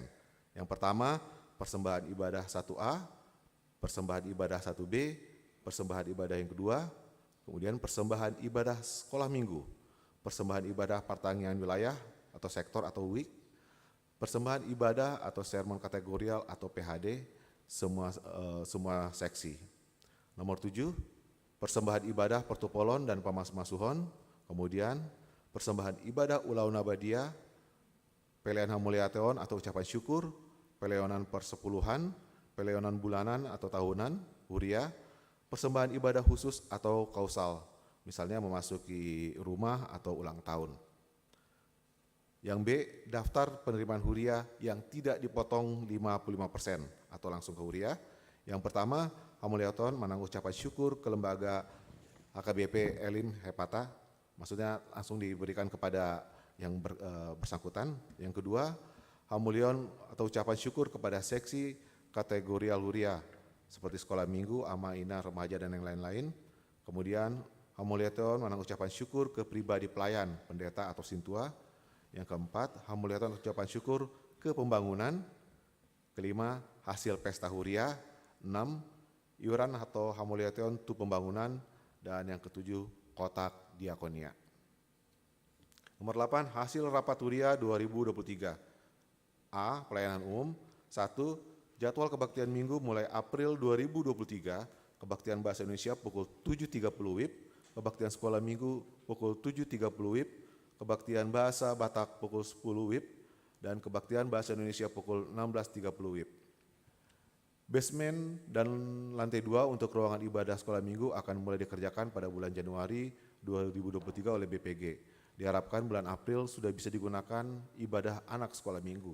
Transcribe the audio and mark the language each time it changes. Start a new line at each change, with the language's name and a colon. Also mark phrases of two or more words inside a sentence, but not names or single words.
Indonesian: Yang pertama, persembahan ibadah 1A, persembahan ibadah 1B, persembahan ibadah yang kedua, kemudian persembahan ibadah sekolah minggu, persembahan ibadah pertanian wilayah atau sektor atau WIK, persembahan ibadah atau sermon kategorial atau PHD, semua seksi. Nomor 7, persembahan ibadah pertupolon dan pamas-masuhon, kemudian persembahan ibadah
Batak Toba: ulau nabadia, pelean hamuliateon
Indonesian: atau ucapan syukur, peleonan persepuluhan, peleonan bulanan atau tahunan, huria, persembahan ibadah khusus atau kausal, misalnya memasuki rumah atau ulang tahun. Yang B, daftar penerimaan huria yang tidak dipotong 55% atau langsung ke huria. Yang pertama, hamuliaton menanggung ucapan syukur ke lembaga HKBP Elim Hepata, maksudnya langsung diberikan kepada yang bersangkutan. Yang kedua, hamulion atau ucapan syukur kepada seksi kategorial huria seperti sekolah minggu, ama, ina, remaja, dan yang lain-lain. Kemudian hamuliaton menanggung ucapan syukur ke pribadi pelayan, pendeta atau sintua. Yang keempat, hamuliaton ucapan syukur ke pembangunan. Kelima, hasil pesta huria. 6, iuran atau
Batak Toba: hamuliaton tu
Indonesian: pembangunan. Dan yang ketujuh, kotak diakonia. Nomor 8, hasil rapat huria 2023. A, pelayanan umum. 1, jadwal kebaktian minggu mulai April 2023, kebaktian bahasa Indonesia pukul 7.30 WIB, kebaktian sekolah minggu pukul 7.30 WIB, kebaktian bahasa Batak pukul 10 WIB, dan kebaktian bahasa Indonesia pukul 16.30 WIB. Basement dan lantai 2 untuk ruangan ibadah sekolah minggu akan mulai dikerjakan pada bulan Januari 2023 oleh BPG. Diharapkan bulan April sudah bisa digunakan ibadah anak sekolah minggu.